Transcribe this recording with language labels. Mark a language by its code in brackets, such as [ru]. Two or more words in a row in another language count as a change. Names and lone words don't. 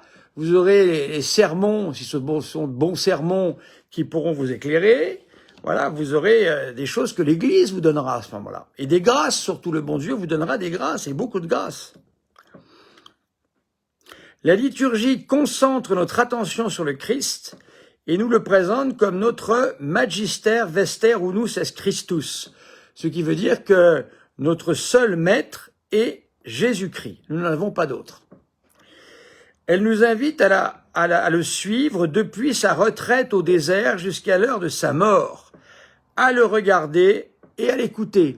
[fr] Vous aurez les sermons, si ce sont de bons sermons, qui pourront vous éclairer. Voilà, vous aurez des choses que l'Église vous donnera à ce moment-là. Et des grâces, surtout le bon Dieu vous donnera des grâces, et beaucoup de grâces. La liturgie concentre notre attention sur le Christ et nous le présente comme notre [la] magister vester unus est Christus, [fr] ce qui veut dire que notre seul maître est Jésus-Christ. Nous n'en avons pas d'autre. Elle nous invite à le suivre depuis sa retraite au désert jusqu'à l'heure de sa mort, à le regarder et à l'écouter.